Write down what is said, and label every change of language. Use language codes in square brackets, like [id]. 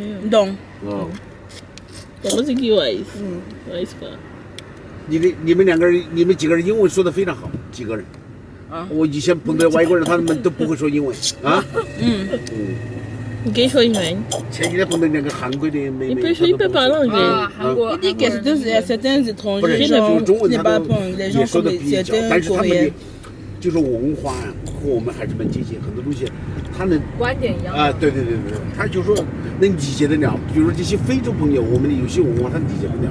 [zh] 懂。懂是几个意思？意思吧？你们两个人，你们几个人英文说的非常好，几个人。我以前碰到外国人，他们都不会说英文啊。你可以说英文。前几天碰到两个韩国的妹妹。 [fr] Il peut parler anglais. Il dit que certains étrangers ne parlent pas les gens comme certains Coréens. [zh] 就是文化和我们还是蛮接近，很多东西他能观点一样啊，对，他就说能理解得了。比如这些非洲朋友，我们的有些文化他理解不了。